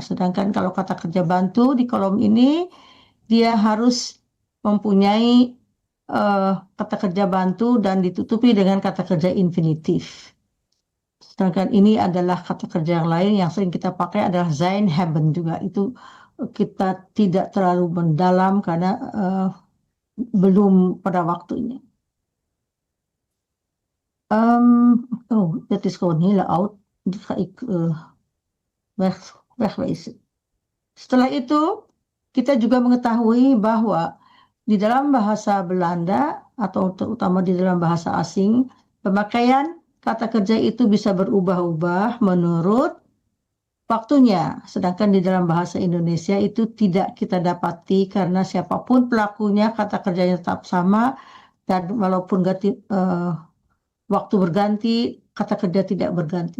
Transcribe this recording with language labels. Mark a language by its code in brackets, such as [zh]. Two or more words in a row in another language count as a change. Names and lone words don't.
[id] Sedangkan kalau kata kerja bantu di kolom ini, dia harus mempunyai kata kerja bantu dan ditutupi dengan kata kerja infinitif. Sedangkan ini adalah kata kerja yang lain yang sering kita pakai adalah [de] sein haben [id] juga. Itu kita tidak terlalu mendalam karena belum pada waktunya. [nl] Dat is gewoon heel oud. Die ga ik wegwezen. [id] Setelah itu, kita juga mengetahui bahwa di dalam bahasa Belanda atau terutama di dalam bahasa asing, pemakaian kata kerja itu bisa berubah-ubah menurut waktunya. Sedangkan di dalam bahasa Indonesia itu tidak kita dapati karena siapapun pelakunya kata kerjanya tetap sama dan walaupun waktu berganti, kata kerja tidak berganti.